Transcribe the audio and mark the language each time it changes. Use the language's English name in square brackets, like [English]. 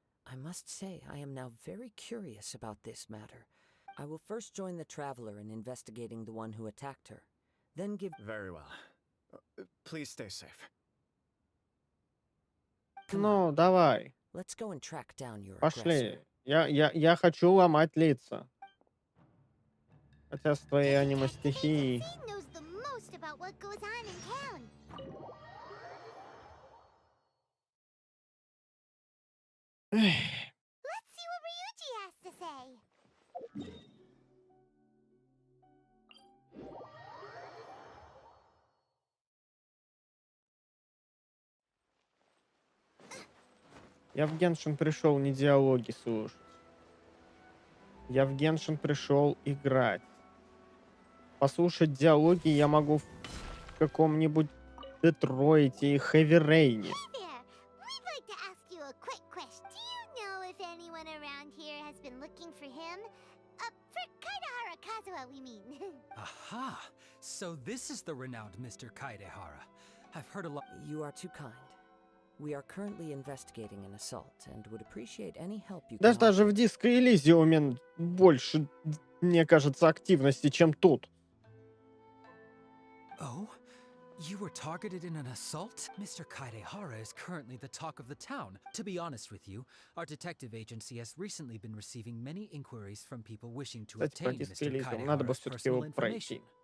[English] I must say, I am now very curious about this matter. I will first join the traveler in investigating the one who attacked her. Then give... Very well. Please stay safe. [Russian] Ну, давай. [English] Let's go and track down your [Russian] Пошли. Я хочу ломать лица. Хотя с твоей аниме-стихией... [English] knows the most about what goes on in town. Let's see what Ryuji has to say. [Russian] Я в Геншин пришел не диалоги слушать. Я в Геншин пришел играть. Послушать диалоги я могу в каком-нибудь Детройте и Хэви Рейне. [English] Hey there, we'd like to ask you a quick question. Do you know if anyone around here has been looking for him? For Kaidohara Kazuha, we mean. Aha! So this is the renowned Mr. Kaidohara. I've heard a lot. You are too kind. We are currently investigating an assault and would appreciate any help you can [Russian] Даже в Диско Элизиуме больше, мне кажется, активности, чем тут. [English] Oh? You were targeted in an assault? Mr. Kaidohara is currently the talk of the town. To be honest with you, our detective agency has recently been receiving many inquiries from people wishing to obtain Mr. Kaidohara's personal information.